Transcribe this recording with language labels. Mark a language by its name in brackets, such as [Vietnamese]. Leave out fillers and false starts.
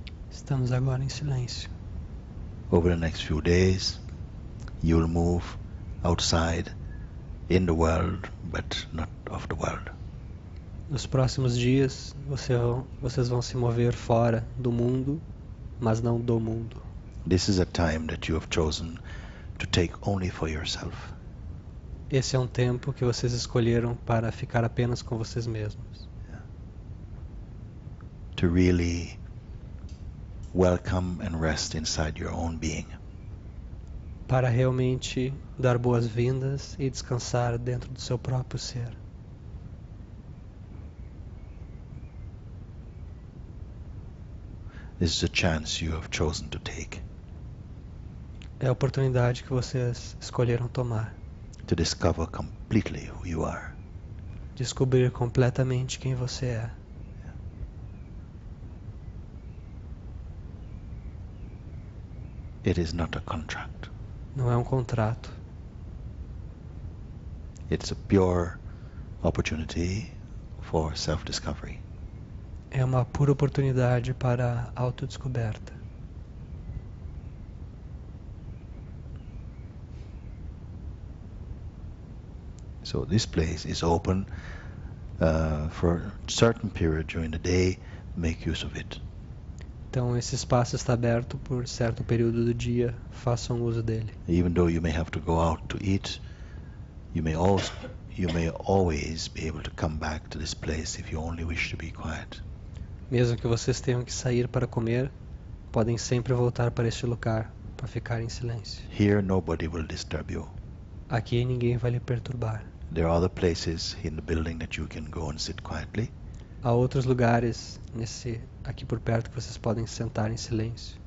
[Portuguese] Estamos agora em silêncio. [English] Over the next few days, you'll move outside in the world, but not of the world. [Portuguese] Nos próximos dias, vocês vão se mover fora do mundo, mas não do mundo. [English] This is a time that you have chosen to take only for yourself. [Portuguese] Esse é um tempo que vocês escolheram para ficar apenas com vocês mesmos. [English] To really welcome and rest inside your own being. [Portuguese] Para realmente dar boas-vindas e descansar dentro do seu próprio ser. [English] This is a chance you have chosen to take. [Portuguese] É a oportunidade que vocês escolheram tomar. [English] To discover completely who you are. [Portuguese] Descobrir completamente quem você é. [English] It is not a contract. [Portuguese] Não é um contrato. [English] It's a pure opportunity for self-discovery. [Portuguese] É uma pura oportunidade para autodescoberta. [English] So this place is open for a certain period during the day. Make use of it. [Portuguese] Então esse espaço está aberto por certo período do dia. Façam uso dele. [English] Even though you may have to go out to eat, you may always be able to come back to this place if you only wish to be quiet. [Portuguese] Mesmo que vocês tenham que sair para comer, podem sempre voltar para este lugar para ficar em silêncio. [English] Here nobody will disturb you. [Portuguese] Aqui ninguém vai lhe perturbar. [English] There are other places in the building that you can go and sit quietly. [Portuguese] Há outros lugares aqui por perto que vocês podem sentar em silêncio.